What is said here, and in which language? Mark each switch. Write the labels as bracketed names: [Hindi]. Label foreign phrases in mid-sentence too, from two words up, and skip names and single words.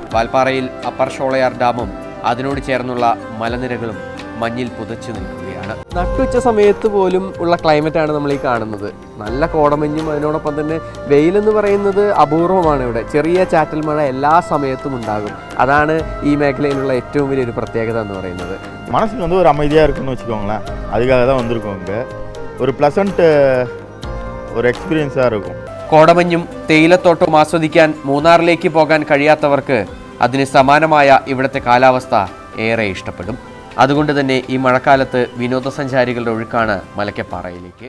[Malayalam] വാൽപ്പാറയിൽ അപ്പർ ഷോളയാർ ഡാമും അതിനോട് ചേർന്നുള്ള മലനിരകളും മഞ്ഞിൽ പുതച്ചു നിൽക്കുകയാണ്. നട്ടുച്ച സമയത്ത് പോലും ഉള്ള ക്ലൈമറ്റാണ് നമ്മൾ ഈ കാണുന്നത്. നല്ല കോടമഞ്ഞും അതിനോടൊപ്പം തന്നെ വെയിലെന്ന് പറയുന്നത് അപൂർവമാണ്. ഇവിടെ ചെറിയ ചാറ്റൽ മഴ എല്ലാ സമയത്തും ഉണ്ടാകും. അതാണ് ഈ മേഖലയിലുള്ള ഏറ്റവും വലിയൊരു പ്രത്യേകത എന്ന് പറയുന്നത്. മനസ്സിന് ഒരു [Tamil] அமைதியாக இருக்குன்னு வச்சுக்கோங்களேன். அதுக்காக தான் வந்திருக்கோம். இங்கே ஒரு ப்ளசண்ட் ഒരു എക്സ്പീരിയൻസാக இருக்கும். [Malayalam] കോടമഞ്ഞും തേയിലത്തോട്ടവും ആസ്വദിക്കാൻ മൂന്നാറിലേക്ക് പോകാൻ കഴിയാത്തവർക്ക് അതിന് സമാനമായ ഇവിടുത്തെ കാലാവസ്ഥ ഏറെ ഇഷ്ടപ്പെടും. അതുകൊണ്ട് തന്നെ ഈ മഴക്കാലത്ത് വിനോദസഞ്ചാരികളുടെ ഒഴുക്കാണ് മലക്കപ്പാറയിലേക്ക്.